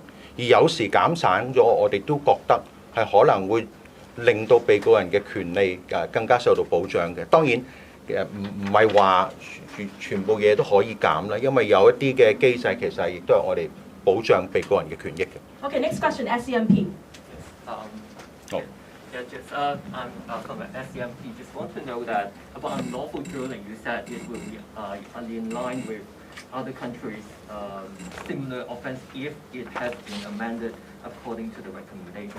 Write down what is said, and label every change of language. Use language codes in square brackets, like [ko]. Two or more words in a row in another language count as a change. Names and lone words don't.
[yue] 而有時減省咗，我哋都覺得係可能會令到被告人嘅權利更加受到保障嘅。當然唔係話全部嘢都可以減啦，因為有一啲嘅機制其實亦都係我哋保障被告人嘅權益嘅。 [en] Okay, next question, SCMP. Yeah, just I'm from SCMP. Just want to know that about unlawful drilling. You said it will be in line with other countries' similar offense if it has been amended according to the recommendation.